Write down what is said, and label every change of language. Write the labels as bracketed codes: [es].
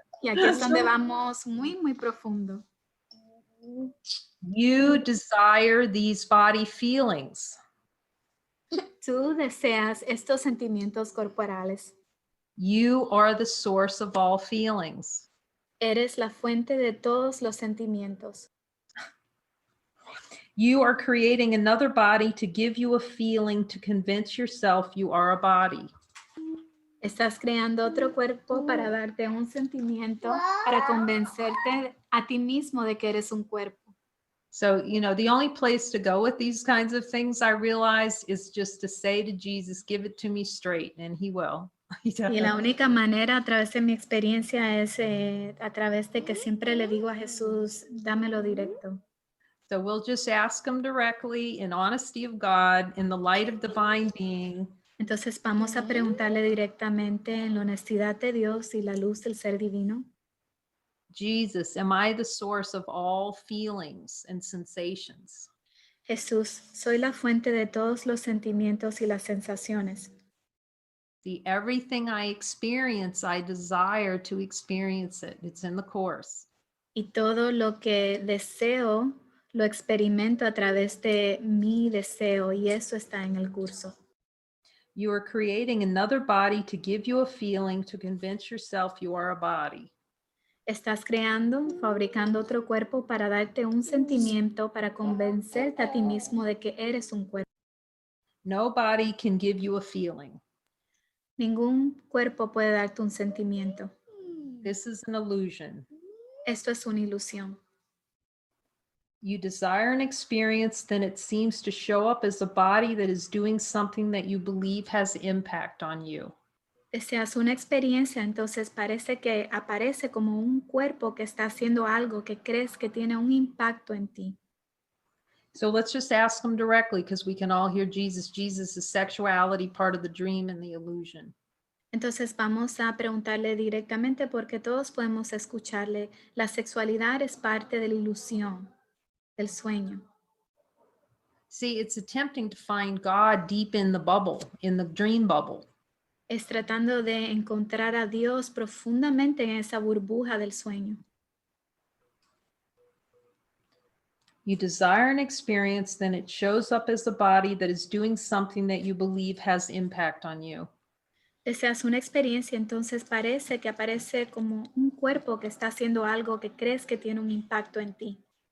[es] Y aquí es donde vamos muy, muy profundo. [en] You desire these body feelings. [es] Tú deseas estos sentimientos corporales. [en] You are the source of all feelings. [es] Eres la fuente de todos los sentimientos. [en] You are creating another body to give you a feeling to convince yourself you are a body. [es] Estás creando otro cuerpo para darte un sentimiento, para convencerte a ti mismo de que eres un cuerpo. [en] So, you know, the only place to go with these kinds of things, I realize, is just to say to Jesus, give it to me straight, and he will. [es] Y la única manera a través de mi experiencia es a través de que siempre le digo a Jesús, dámelo directo. [en] So we'll just ask him directly in honesty of God, in the light of divine being. [es] Entonces vamos a preguntarle directamente en la honestidad de Dios y la luz del ser divino. [en] Jesus, am I the source of all feelings and sensations? [es] Jesús, soy la fuente de todos los sentimientos y las sensaciones. [en] See, everything I experience, I desire to experience it. It's in the Course. [es] Y todo lo que deseo, lo experimento a través de mi deseo, y eso está en el curso. [en] You are creating another body to give you a feeling to convince yourself you are a body. [es] Estás creando, fabricando otro cuerpo para darte un sentimiento, para convencerte a ti mismo de que eres un cuerpo. [en] No body can give you a feeling. [es] Ningún cuerpo puede darte un sentimiento. [en] This is an illusion. [es] Esto es una ilusión. [en] You desire an experience, then it seems to show up as a body that is doing something that you believe has impact on you. [es] Deseas una experiencia, entonces parece que aparece como un cuerpo que está haciendo algo que crees que tiene un impacto en ti. [en] So let's just ask him directly because we can all hear Jesus. Jesus is sexuality, part of the dream and the illusion. [es] Entonces vamos a preguntarle directamente porque todos podemos escucharle. La sexualidad es parte de la ilusión, del sueño. [en] See, it's attempting to find God deep in the bubble, in the dream bubble. [es] Es tratando de encontrar a Dios profundamente en esa burbuja del sueño. [en] You desire an experience, then it shows up as a body that is doing something that you believe has impact on you. [es] Deseas una experiencia, entonces parece que aparece como un cuerpo que está haciendo algo que crees que tiene un impacto en ti.